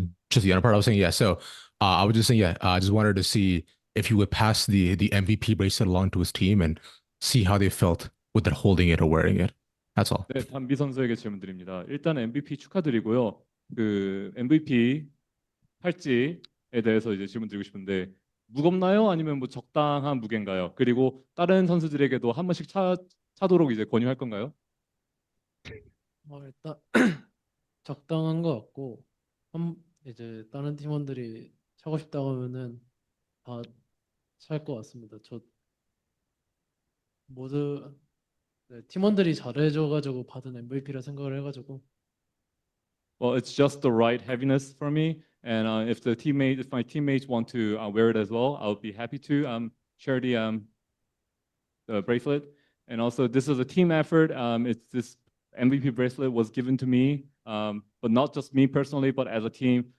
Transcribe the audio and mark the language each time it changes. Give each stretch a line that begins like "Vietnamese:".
English: Just the other part. I was saying, yeah. So I was just saying, yeah. I just wanted to see if you would pass the MVP bracelet along to his team and see how they felt with it holding it or wearing it. That's all.
Korean: 네, 담비 선수에게 질문 드립니다. 일단 MVP 축하드리고요. 그 MVP 팔찌에 대해서 이제 질문 드리고 싶은데 무겁나요? 아니면 뭐 적당한 무게인가요? 그리고 다른 선수들에게도 한 번씩 차도록 이제 권유할 건가요? 일단 적당한 것 같고 이제 다른 팀원들이 차고 싶다고 하면은 다 찰 것 같습니다. 저 모두 팀원들이 잘해줘가지고 받은 MVP라 생각을 해가지고.
English: Well, it's just the right heaviness for me, and if my teammates want to wear it as well, I'll be happy to share the bracelet. And also, this is a team effort. This MVP bracelet was given to me, but not just me personally, but as a team.